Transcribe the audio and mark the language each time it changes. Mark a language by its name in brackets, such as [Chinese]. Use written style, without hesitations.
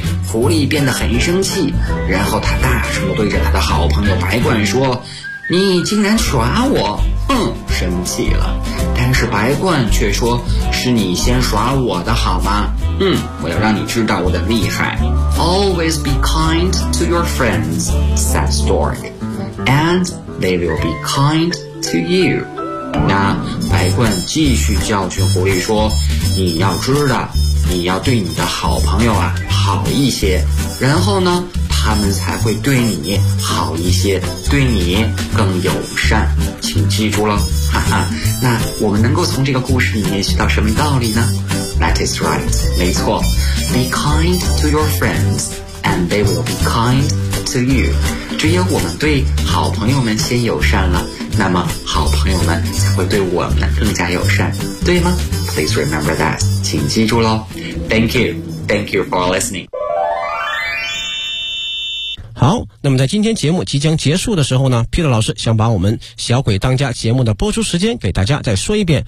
[Chinese] 狐狸变得很生气，然后他大声对着他的好朋友白鹳说，你竟然耍我，生气了。但是白鹳却说，是你先耍我的好吗？我要让你知道我的厉害。 [English] Always be kind to your friends, said Stork, and they will be kind to you. [Chinese] 那白鹳继续教训狐狸说，你要知道，你要对你的好朋友啊好一些，然后呢，他们才会对你好一些，对你更友善，请记住了，哈哈。那我们能够从这个故事里面学到什么道理呢？ [English] That is right, 没错， Be kind to your friends and they will be kind to you. [Chinese] 只有我们对好朋友们先友善了，那么好朋友们才会对我们更加友善，对吗？ [English] Please remember that. 请记住咯。 Thank you. Thank you for listening. [Chinese] 好，那么在今天节目即将结束的时候呢， Peter 老师想把我们小鬼当家节目的播出时间给大家再说一遍。